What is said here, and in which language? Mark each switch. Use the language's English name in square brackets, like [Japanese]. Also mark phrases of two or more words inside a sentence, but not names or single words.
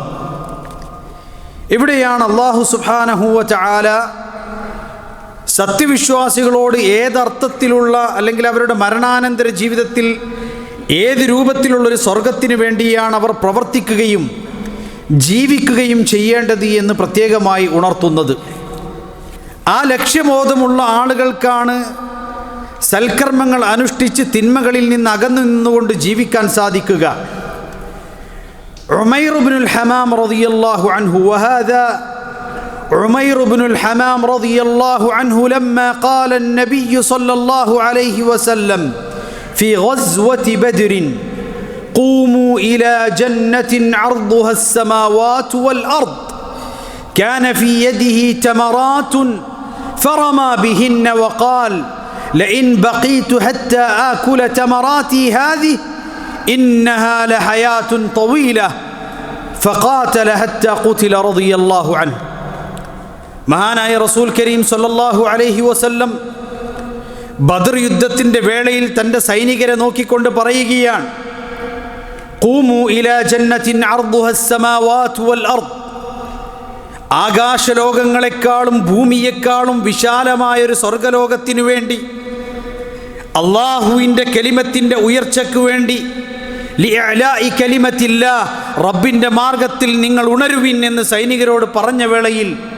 [Malayalam] ഇവിടെയാണ് [Arabic] الله سبحانه وتعالى [Malayalam] സത്യവിശ്വാസികളോട് ഏതർത്ഥത്തിലുള്ള അല്ലെങ്കിൽ അവരുടെ മരണാനന്തര ജീവിതത്തിൽ ഏത് രൂപത്തിലുള്ളൊരു സ്വർഗത്തിന് വേണ്ടിയാണ് അവർ പ്രവർത്തിക്കുകയും ജീവിക്കുകയും ചെയ്യേണ്ടത് എന്ന് പ്രത്യേകമായി ഉണർത്തുന്നത്. ആ ലക്ഷ്യബോധമുള്ള ആളുകൾക്കാണ് സൽക്കർമ്മങ്ങൾ അനുഷ്ഠിച്ച് തിന്മകളിൽ നിന്ന് അകന്നു നിന്നുകൊണ്ട് ജീവിക്കാൻ സാധിക്കുക. [Arabic] عمير بن الحمام رضي الله عنه وهذا عمير بن الحمام رضي الله عنه لما قال النبي صلى الله عليه وسلم في غزوة بدر قوموا إلى جنة عرضها السماوات والأرض كان في يده تمرات فرمى بهن وقال لئن بقيت حتى آكل تمراتي هذه إنها لحياة طويلة فقاتل حتى قتل رضي الله عنه. [Malayalam] മഹാനായ [Arabic] رسول كريم صلى الله عليه وسلم [Malayalam] ബദർ യുദ്ധത്തിൻ്റെ വേളയിൽ തൻ്റെ സൈനികരെ നോക്കിക്കൊണ്ട് പറയുകയാണ്, [Arabic] قوموا إلى جنة عرضها السماوات والأرض, [Malayalam] ആകാശലോകങ്ങളെക്കാളും ഭൂമിയെക്കാളും വിശാലമായൊരു സ്വർഗലോകത്തിനു വേണ്ടി, അള്ളാഹുവിൻ്റെ കലിമത്തിൻ്റെ ഉയർച്ചയ്ക്ക് വേണ്ടി, [Arabic] لإعلاء كلمة الله, [Malayalam] റബ്ബിൻ്റെ മാർഗത്തിൽ നിങ്ങൾ ഉണരുവിൻ എന്ന് സൈനികരോട് പറഞ്ഞ വേളയിൽ